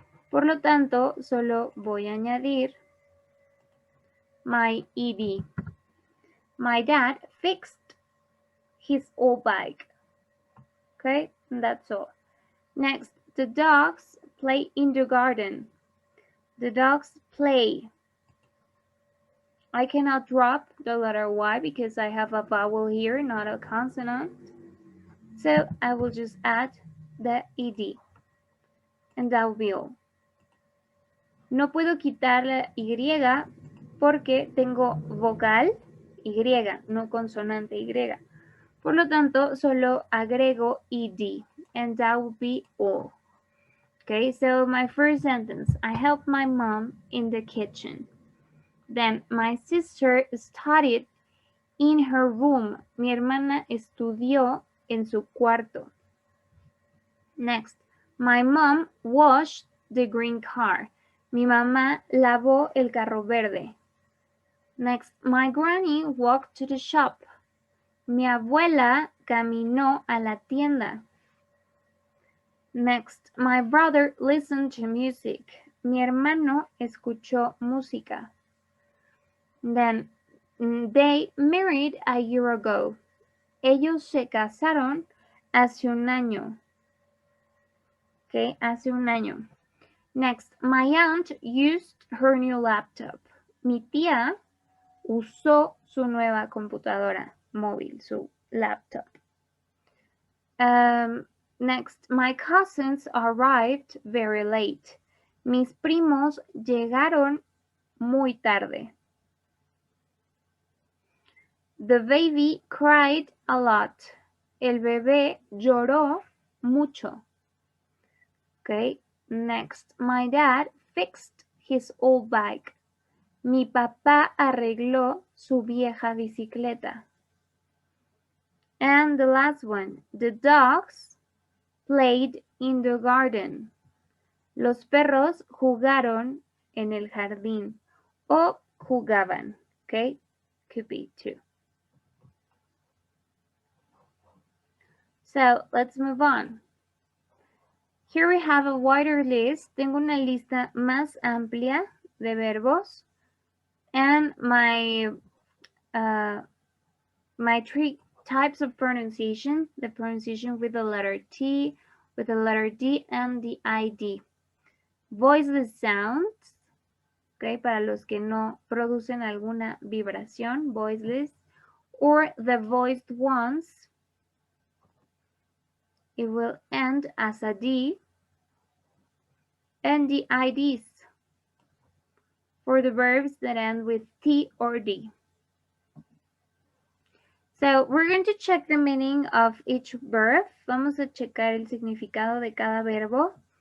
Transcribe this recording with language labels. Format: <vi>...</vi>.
<es>Por lo tanto, solo voy a añadir my ED.</es> <en>My dad fixed his old bike. Okay, and that's all. Next, the dogs play in the garden. The dogs play. I cannot drop the letter Y because I have a vowel here, not a consonant. So I will just add the ed. And that will be all.</en> <es>No puedo quitar la Y porque tengo vocal Y, no consonante Y. Por lo tanto, solo agrego ed.</es> <en>And that will be all. Okay, so my first sentence, I help my mom in the kitchen. Then, my sister studied in her room.</en> <es>Mi hermana estudió en su cuarto.</es> <en>Next, my mom washed the green car.</en> <es>Mi mamá lavó el carro verde.</es> <en>Next, my granny walked to the shop.</en> <es>Mi abuela caminó a la tienda.</es> <en>Next, my brother listened to music.</en> <es>Mi hermano escuchó música.</es> <en>Then, they married a year ago.</en> <es>Ellos se casaron hace un año. Okay, hace un año.</es> <en>Next, my aunt used her new laptop.</en> <es>Mi tía usó su nueva computadora móvil, su laptop.</es> <en>Next, my cousins arrived very late.</en> <es>Mis primos llegaron muy tarde.</es> <en>The baby cried a lot.</en> <es>El bebé lloró mucho.</es> <en>Okay, next, my dad fixed his old bike.</en> <es>Mi papá arregló su vieja bicicleta.</es> <en>And the last one, the dogs played in the garden.</en> <es>Los perros jugaron en el jardín o jugaban.</es> <en>Okay, could be too. So let's move on. Here we have a wider list.</en> <es>Tengo una lista más amplia de verbos.</es> <en>And my three types of pronunciation. The pronunciation with the letter T, with the letter D, and the ID. Voiceless sounds.</en> <es>Okay, para los que no producen alguna vibración, voiceless.</es> <en>Or the voiced ones. It will end as a D. And the IDs for the verbs that end with T or D. So we're going to check the meaning of each verb.</en> <es>Vamos a checar el significado de cada verbo.</es>